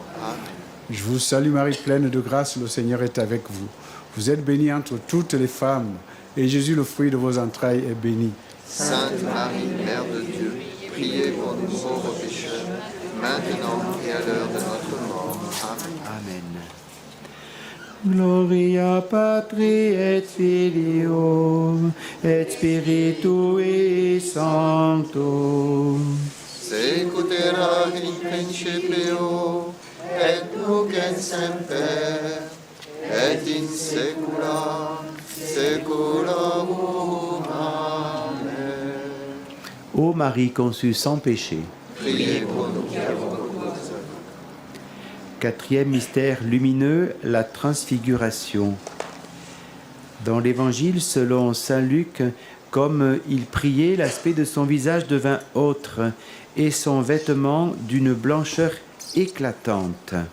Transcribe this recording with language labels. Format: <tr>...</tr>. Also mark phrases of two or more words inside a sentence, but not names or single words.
<fr>Amen. Je vous salue Marie, pleine de grâce, le Seigneur est avec vous. Vous êtes bénie entre toutes les femmes, et Jésus, le fruit de vos entrailles, est béni. Sainte Marie, Mère de Dieu, priez pour nous pauvres pécheurs, maintenant et à l'heure de notre mort. Amen. Amen.</fr> <la>Gloria Patri et Filio et Spiritui Sancto. Secutera in principio et nunc et semper et in saecula saeculorum. Amen.</la> <fr>Ô Marie conçue sans péché. Priez pour nous qui avons recours. Quatrième mystère lumineux, la transfiguration. Dans l'Évangile selon saint Luc, comme il priait, l'aspect de son visage devint autre et son vêtement d'une blancheur éclatante.</fr>